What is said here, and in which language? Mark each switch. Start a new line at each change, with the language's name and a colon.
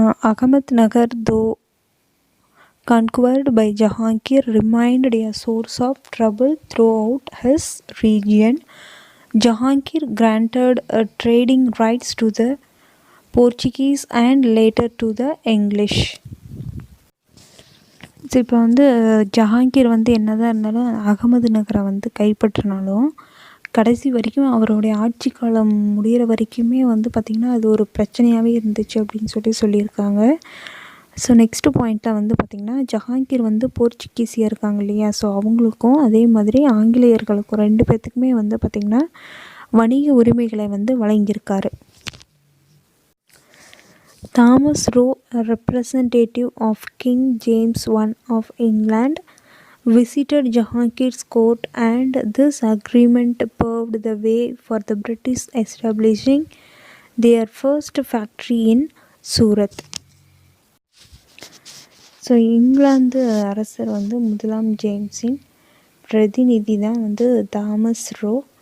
English: Ahmednagar conquered by Jahangir remained a source of trouble throughout his region. Jahangir granted trading rights to the Portuguese and later to the English.
Tamil: So இப்போ வந்து ஜஹாங்கீர் வந்து என்னதான் இருந்தாலும் அகமது நகரை வந்து கைப்பற்றினாலும் கடைசி வரைக்கும் அவருடைய ஆட்சி காலம் முடிகிற வரைக்குமே வந்து பார்த்திங்கன்னா அது ஒரு பிரச்சனையாகவே இருந்துச்சு அப்படின்னு சொல்லியிருக்காங்க. ஸோ நெக்ஸ்ட்டு பாயிண்ட்டில் வந்து பார்த்திங்கன்னா ஜஹாங்கீர் வந்து போர்ச்சுகீஸியாக இருக்காங்க இல்லையா, ஸோ அவங்களுக்கும் அதே மாதிரி ஆங்கிலேயர்களுக்கும் 2 பேர்த்துக்குமே வந்து பார்த்திங்கன்னா வணிக உரிமைகளை வந்து வழங்கியிருக்காரு.
English: Thomas Roe, a representative of King James I of England, visited Jahangir's court, and this agreement paved the way for the British establishing their first factory in Surat.
Tamil: So England அரசர் வந்து முதலாம் ஜேம்ஸின் பிரதிநிதி தான் வந்து தாமஸ் ரோ.